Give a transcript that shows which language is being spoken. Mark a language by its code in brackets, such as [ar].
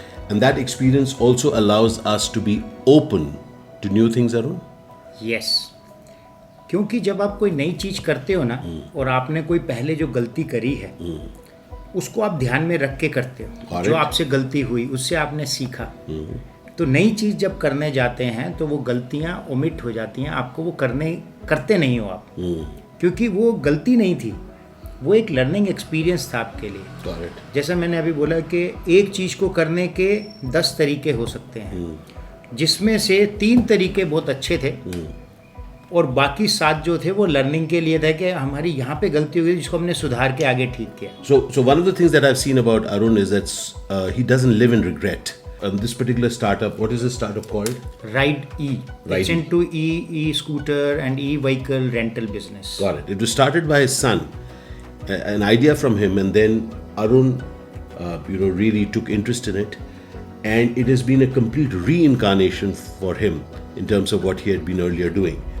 [en] And that experience also allows us to be open to new things, Arun? Yes. [hi] क्योंकि जब आप कोई नई चीज़ करते हो ना, और आपने कोई पहले जो गलती करी है, उसको आप ध्यान में रख के करते हो. जो आपसे गलती हुई, उससे आपने सीखा. तो नई चीज़ जब करने जाते हैं तो वो गलतियाँ ओमिट हो जाती हैं, आपको वो करते नहीं हो आप, क्योंकि वो गलती नहीं थी, वो एक लर्निंग एक्सपीरियंस था आपके लिए. जैसा मैंने अभी बोला कि एक चीज़ को करने के 10 तरीके हो सकते हैं, जिसमें से 3 तरीके बहुत अच्छे थे और बाकी 7 जो थे वो लर्निंग के लिए था कि हमारी यहाँ पे गलती हो गई जिसको हमने सुधार के आगे ठीक किया. [en] So one of the things that I've seen about Arun is that he doesn't live in regret. This particular startup, what is this startup called? Ride E. It's into e-scooter and e-vehicle rental business. Got it. It was started by his son, an idea from him, and then Arun, really took interest in it, and it has been a complete reincarnation for him in terms of what he had been earlier doing.